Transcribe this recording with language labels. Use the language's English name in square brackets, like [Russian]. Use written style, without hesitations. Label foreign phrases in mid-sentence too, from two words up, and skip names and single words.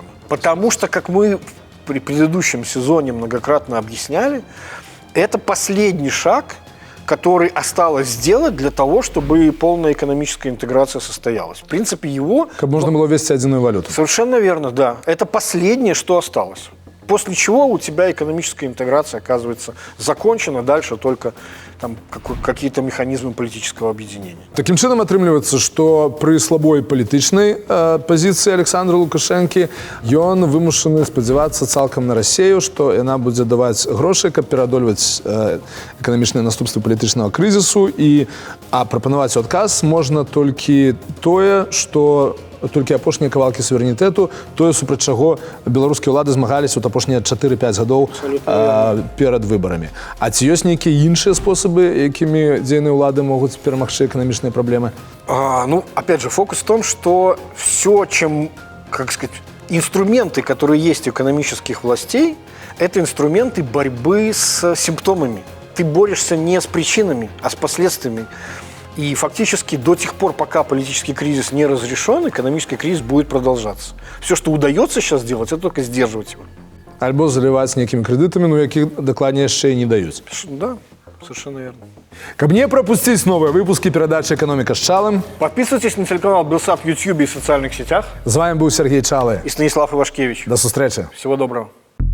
[Russian] Потому что, как мы при предыдущем сезоне многократно объясняли, это последний шаг, который осталось сделать для того, чтобы полная экономическая интеграция состоялась. В принципе, его... Как можно было ввести единую валюту. Совершенно верно, да. Это последнее, что осталось. После чего у тебя экономическая интеграция оказывается закончена, дальше только какие-то механизмы политического объединения. [Belarusian] Таким чынам атрымліваецца, што пры слабой палітычнай пазіцыі Александра Лукашэнкі ён вымушаны спадзявацца цалкам на Расію, што яна будзе даваць грошы, каб пераадольваць эканамічныя наступствы палітычнага крызісу, а прапанаваць адказ можна толькі тое, што толькі апошнія кавалкі суверэнітэту, тое, супраць чаго беларускія ўлады змагаліся апошнія 4-5 гадоў перад выбарамі. А ці ёсць нейкія іншыя спосабы, якімі дзейныя ўлады могуць перамагчы эканамічныя праблемы? [Russian] Опять же, фокус в том, что все, инструменты, которые есть у экономических властей, это инструменты борьбы с симптомами. Ты борешься не с причинами, а с последствиями. И фактически до тех пор, пока политический кризис не разрешен, экономический кризис будет продолжаться. Все, что удается сейчас делать, это только сдерживать его. [Belarusian] Альбо заливаць нейкімі крэдытамі, якіх дакладней яшчэ і не даюць. [Russian] Да. Совершенно верно. Каб не пропустить новые выпуски передачи «Экономика с Чалым», Подписывайтесь на телеканал Белсат в YouTube и в социальных сетях. с вами был Сергей Чалы. И Станислав Ивашкевич. До встречи. Всего доброго.